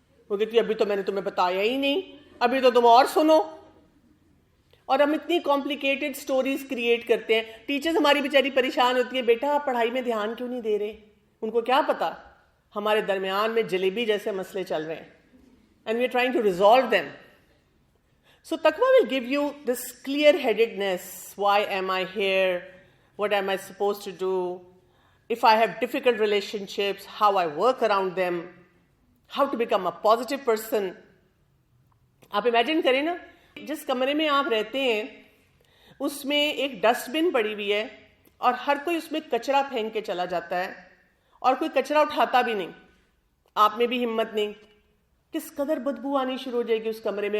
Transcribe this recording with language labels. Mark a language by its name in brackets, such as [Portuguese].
[Urdu] وہ کہتی ابھی تو میں نے تمہیں بتایا ہی نہیں, ابھی تو تم اور سنو. اور ہم اتنی کمپلیکیٹڈ سٹوریز کریٹ کرتے ہیں. ٹیچرز ہماری بیچاری پریشان ہوتی ہیں, بیٹا آپ پڑھائی میں دھیان کیوں نہیں دے رہے. ان کو کیا پتا ہمارے درمیان میں جلیبی جیسے مسئلے چل رہے ہیں, [English] And we are trying to resolve them. So taqwa will give you this clear-headedness. Why am I here? What am I supposed to do? If I have difficult relationships, how I work around them. how to become a positive person. [Urdu] آپ imagine کریں نا, جس کمرے میں آپ رہتے ہیں اس میں ایک ڈسٹ بن پڑی ہوئی ہے اور ہر کوئی اس میں کچرا پھینک کے چلا جاتا ہے اور کوئی کچرا اٹھاتا بھی نہیں, آپ میں بھی ہمت نہیں, کس قدر بدبو آنی شروع ہو جائے گی اس کمرے میں.